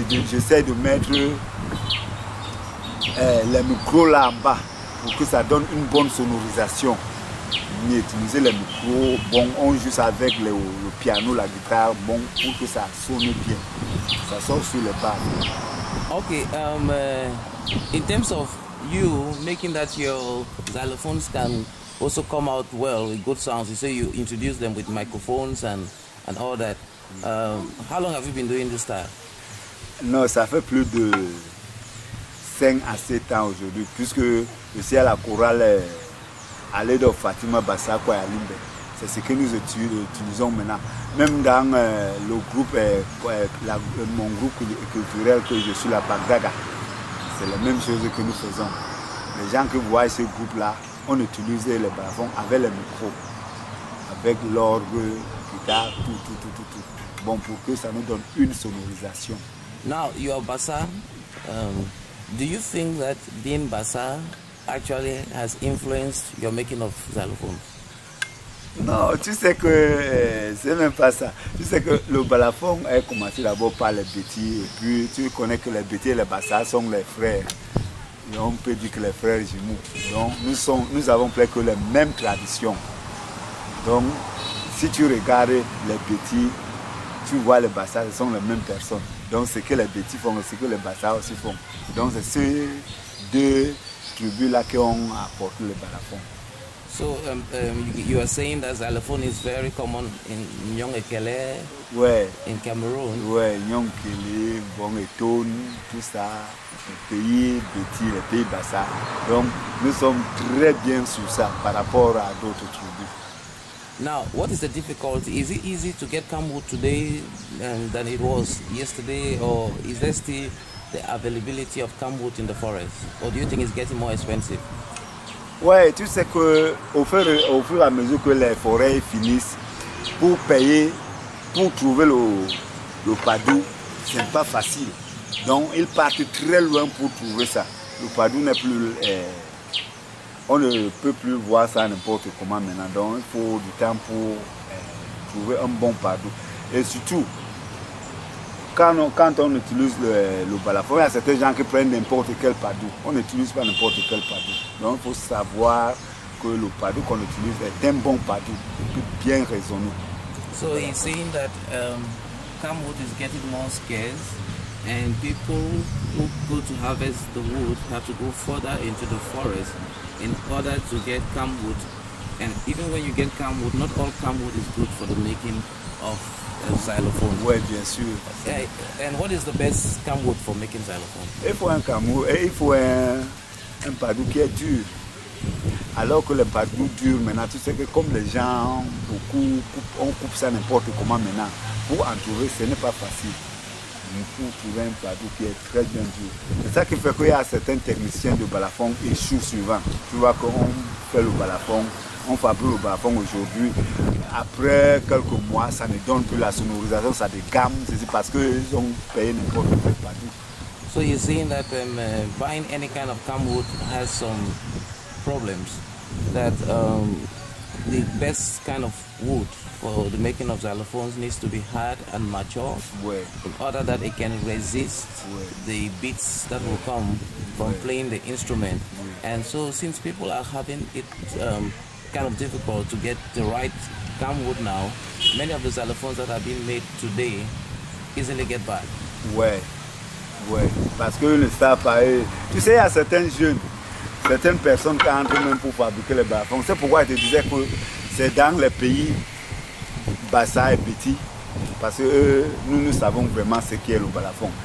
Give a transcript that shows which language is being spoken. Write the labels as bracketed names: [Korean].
[French] J'essaie de mettre les micros là en bas pour que ça donne une bonne sonorisation. Mais utiliser les micros, bon, on joue avec le piano, la guitare, bon, pour que ça sonne bien. Ça sort sur les bases. [English] Okay, in terms of you making that your xylophones can also come out well with good sounds, you say you introduce them with microphones and all that. How long have you been doing this style? [French] Non, ça fait plus de 5 à 7 ans aujourd'hui, puisque je suis à la chorale à l'aide de Fatima Bassako et Alimbe. C'est ce que nous utilisons maintenant. Même dans le groupe, mon groupe culturel que je suis, la Bagdaga, c'est la même chose que nous faisons. Les gens que vous voyez ce groupe-là, on utilise les balafons avec les micros, avec l'orgue, guitare, tout. Bon, pour que ça nous donne une sonorisation. [English] Now, your Bassa, do you think that being Bassa actually has influenced your making of xylophones? [French] Non, tu sais que c'est même pas ça. Tu sais que le balafon a commencé d'abord par les Bétis, et puis tu connais que les Bétis et les Bassa sont les frères. Et on peut dire que les frères jumeaux. Donc nous avons presque les mêmes traditions. Donc si tu regardes les Bétis, tu vois les Bassa, ce sont les mêmes personnes. Donc ce que les Bétis font, c'est ce que les Bassa aussi font. Donc c'est ces deux tribus-là qui ont apporté le balafon. [English] So you are saying that xylophone is very common in Nyong-Ekele, [French] ouais, [English] in Cameroon? [French] Oui, Nyong-Ekele, Bon-Eton, tout ça, les pays Bétis, les pays Bassa. Donc nous sommes très bien sur ça par rapport à d'autres tribus. [English] Now, what is the difficulty? Is it easy to get camwood today than it was yesterday, or is there still the availability of camwood in the forest, or do you think it's getting more expensive? [French] Ouais, tu sais que au fur et à mesure que les forêts finissent, pour payer, pour trouver le padou, c'est pas facile. Donc ils partent très loin pour trouver ça. Le padou n'est plus, on ne peut plus voir ça n'importe comment maintenant. Donc il faut du temps pour trouver un bon padou. Et surtout, quand on utilise le balafon, il y a certains gens qui prennent n'importe quel padou. On n'utilise pas n'importe quel padou. Donc il faut savoir que le padou qu'on utilise est un bon padou, bien raisonné. [English] So he's saying that camwood is getting more scarce, and people who go to harvest the wood have to go further into the forest in order to get camwood. And even when you get camwood, not all camwood is good for the making of xylophone. [French] Oui, bien sûr. [English] And what is the best camwood for making xylophone? [French] Il faut un camwood et il faut un padou qui est dur. Alors que le padou dur maintenant, tu sais que comme les gens, on coupe ça n'importe comment maintenant. Pour en trouver, ce n'est pas facile. Pour trouver un padou qui est très bien dur. C'est ça qui fait qu'il y a certains techniciens de balafon échouent souvent. Tu vois qu'on fait le balafon, on fabrique le balafon aujourd'hui. Après quelques mois, ça ne donne plus la sonorisation, ça dégamme. C'est parce qu'ils ont payé n'importe quel padou. [English] So you're saying that buying any kind of camwood has some problems, that the best kind of wood for the making of xylophones needs to be hard and mature, [French] ouais, [English] in order that it can resist, ouais, the beats that will come from, ouais, playing the instrument. Ouais. And so since people are having it kind of difficult to get the right camwood now, many of the xylophones that are being made today easily get bad. [French] Ouais, ouais, parce qu'ils ne savent pas. Tu sais, il y a certains jeunes, certaines personnes qui entrent même pour fabriquer les balafons. C'est pourquoi je te disais que c'est dans les pays Bassa et Bétis, parce que nous savons vraiment ce qu'est le balafon.